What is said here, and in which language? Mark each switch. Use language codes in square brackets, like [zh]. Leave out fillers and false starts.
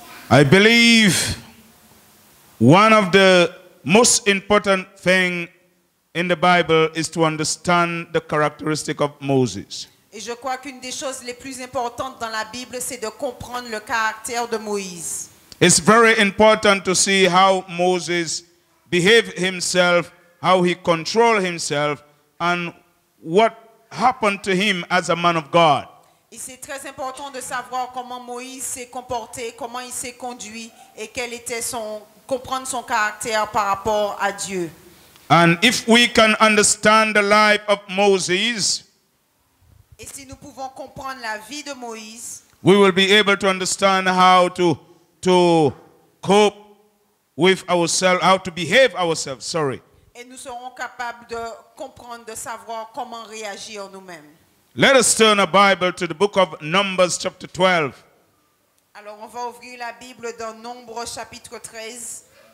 [en] I believe one of the most important things in the Bible is to understand the characteristic of Moses. [fr] Et je crois qu'une des choses les plus importantes dans la Bible, c'est de comprendre le caractère de Moïse. [en] It's very important to see how Moses behaved himself, how he controlled himself, and what happened to him as a man of God. [fr] Et c'est très important de savoir comment Moïse s'est comporté, comment il s'est conduit et quel était comprendre son caractère par rapport à Dieu. [en] And if we can understand the life of Moses, [fr] et si nous pouvons comprendre la vie de Moïse, [en] we will be able to understand how to cope with ourselves, how to behave ourselves, [fr] et nous serons capables de comprendre, de savoir comment réagir nous-mêmes. [en] Let us turn a Bible to the book of Numbers chapter 12. [fr] Alors on va ouvrir la Bible dans Nombre chapitre 13.